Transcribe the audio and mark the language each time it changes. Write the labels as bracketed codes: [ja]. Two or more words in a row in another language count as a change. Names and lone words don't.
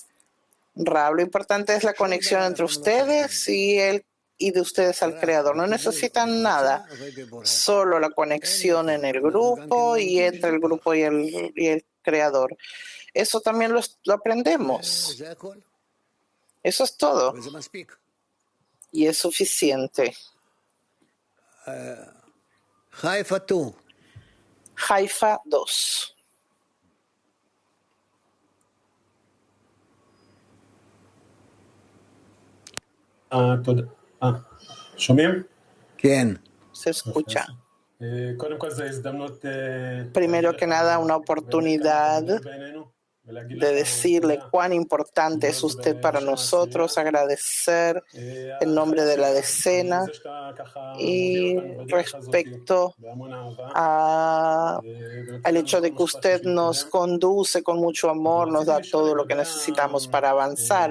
[es] Rav, lo importante es la conexión entre ustedes y él, y de ustedes al Creador. No necesitan nada, solo la conexión en el grupo y entre el grupo y el Creador. Eso también lo aprendemos. Eso es todo. Y es suficiente. Haifa 2. [he] שומעים? כן. [es] Se escucha. Primero que nada, una oportunidad de decirle cuán importante es usted para nosotros, agradecer en nombre de la decena y respecto al hecho de que usted nos conduce con mucho amor, nos da todo lo que necesitamos para avanzar.